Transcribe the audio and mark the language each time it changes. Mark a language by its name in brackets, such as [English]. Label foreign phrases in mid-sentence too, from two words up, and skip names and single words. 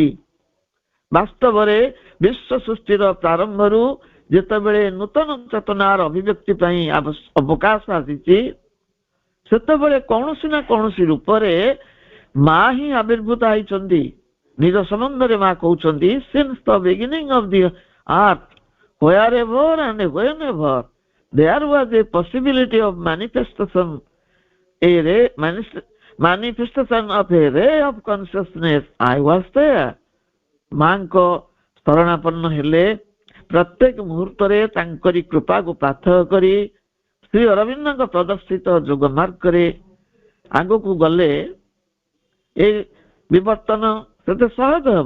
[Odia] ବାସ୍ତବରେ ବିଶ୍ୱ ସୃଷ୍ଟିର ପ୍ରାରମ୍ଭରୁ ଯେତେବେଳେ ନୂତନ ଚେତନାର ଅଭିବ୍ୟକ୍ତି ପାଇଁ ଅବକାଶ ଆସିଛି, ସେତେବେଳେ କୌଣସି ନା କୌଣସି ରୂପରେ ମା ହିଁ ଆବିର୍ଭୂତ ହେଇଛନ୍ତି। ନିଜ ସମ୍ବନ୍ଧରେ ମା କହୁଛନ୍ତି, [English] since the beginning of the earth, wherever and whenever there was a possibility of manifestation of a ray of consciousness, I was there. [Odia] ମାଙ୍କ ଶରଣାପନ୍ନ ହେଲେ ପ୍ରତ୍ୟେକ ମୁହୂର୍ତ୍ତରେ ତାଙ୍କରି କୃପାକୁ ପ୍ରାର୍ଥନା କରି ଶ୍ରୀ ଅରବିନ୍ଦଙ୍କ ପ୍ରଦର୍ଶିତ ଯୋଗ ମାର୍ଗରେ ଆଗକୁ ଗଲେ ଏ ବିବର୍ତ୍ତନ ସେତେ ସହଜ ହେବ।